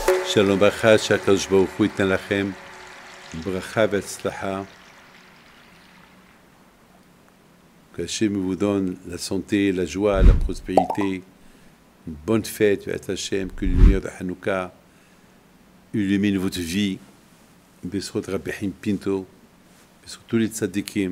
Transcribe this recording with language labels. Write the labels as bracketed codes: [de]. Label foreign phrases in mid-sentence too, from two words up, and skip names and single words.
[he] שלום בכה, שהקדוש ברוך הוא ייתן לכם ברכה והצלחה. [fr] Que Hachem vous donne la santé, la joie, la prospérité, une bonne fête, Hachem, que le lumière de Hanouka illumine votre vie, Besrot Rabbi Pinto, sur tous les tzadikim.